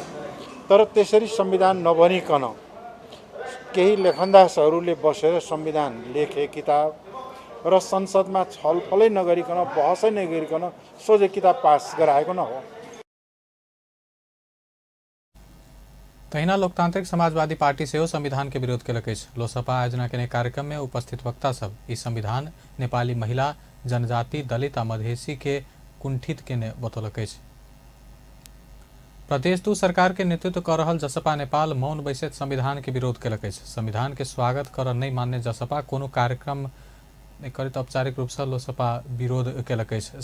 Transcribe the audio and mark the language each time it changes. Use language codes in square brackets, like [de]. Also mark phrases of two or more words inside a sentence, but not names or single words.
[ne] तर त्यसरी संविधान नबनिकन केही लेखनदासहरूले बसेर संविधान लेखे किताब र संसदमा छलफलै नगरिकन, बहसै नगरिकन सोझै किताब पास गराएको न हो। [mai] तहिना लोकतांत्रिक समाजवादी पार्टी से संविधान के विरोध केलक अछि। लोसपा आयोजना केने कार्यक्रम में उपस्थित वक्ता सब ई संविधान नेपाली महिला, जनजाति, दलित आ मधेसी के कुंठित केने बतौलक अछि। प्रदेश 2 सरकार के नेतृत्व कर रहल जसपा नेपाल मौन बैसैत संविधान के विरोध केलक अछि। संविधान के स्वागत कर नहीं मानने जसपा कोनो कार्यक्रम करैत औपचारिक रूप से लोसपा विरोध केलक अछि।